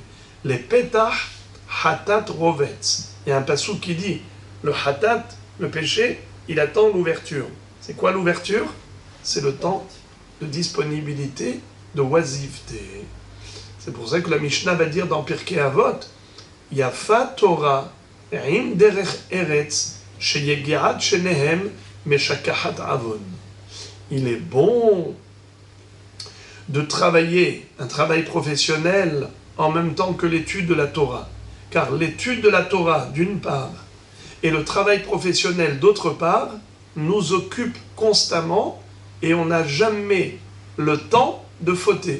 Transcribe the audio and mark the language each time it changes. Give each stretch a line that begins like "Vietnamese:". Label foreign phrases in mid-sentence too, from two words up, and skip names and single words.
Hebrew: Les פתח חטאת רובץ.
French: Il y a un passouk qui dit, le hatat, le péché, il attend l'ouverture. C'est quoi l'ouverture? C'est le temps de disponibilité, de oisiveté. C'est pour ça que la Mishnah va dire dans Pirkei Avot,
Hebrew: יפה תורה עם דרך ארץ שיגיעת שניהם משכחת עוון.
French: Il est bon de travailler un travail professionnel en même temps que l'étude de la Torah. Car l'étude de la Torah, d'une part, et le travail professionnel, d'autre part, nous occupent constamment et on n'a jamais le temps de fauter.